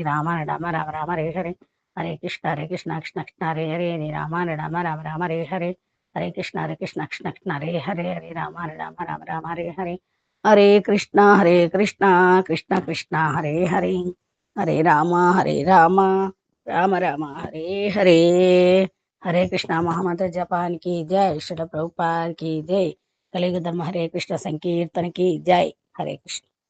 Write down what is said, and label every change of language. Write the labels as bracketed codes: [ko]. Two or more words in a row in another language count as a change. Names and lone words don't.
[sa] రామ రామ రామ రామ హరే హరే హరే కృష్ణ కృష్ణ కృష్ణ హరే హరే హరే రామ రామ రామ రామ హరే హరే హరే కృష్ణ కృష్ణ కృష్ణ హరే హరే హరే రామ రామ రామ రామ హరే హరే హరే కృష్ణ కృష్ణ కృష్ణ హరే హరే హరే రామ రామ రామ హరే హరే హరే కృష్ణ [te] మహామంత్ర జపానికి జై శ్రీల ప్రభుపాద్ [hi] की जय [te] కలియుగ ధర్మ హరే కృష్ణ సంకీర్తనకి జై [sa] హరే కృష్ణ